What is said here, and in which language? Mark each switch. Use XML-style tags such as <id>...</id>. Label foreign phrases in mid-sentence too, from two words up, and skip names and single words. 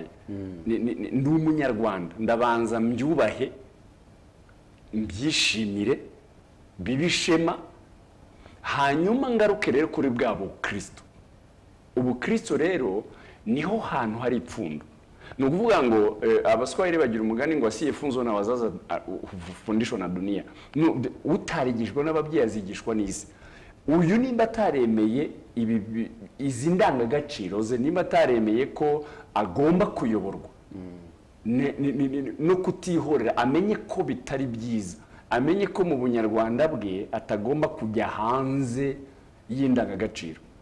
<rw>Ndi umunyarwanda, ndabanza mbyubahe, mbyishimire, bibishema, hanyuma ngaruke rero kuri bwabo Kristo. Ubu Kristo rero niho hantu hari ipfundo. Ni ukuvuga ngo abaswahili bagira umugani ngo</rw> <sw>asiye funzo na wazaza fundisho na dunia.</sw> <rw>Utarigishwa n'ababyeyi azigishwa n'isi. Uyu nimba ataremeye izi ndangagaciro ze, nimba ataremeye ko agomba kuyoborwa no kutihorera, amenye ko bitari byiza, amenye ko mu bunyarwanda bwe atagomba kujya hanze y'indangagaciro.</rw>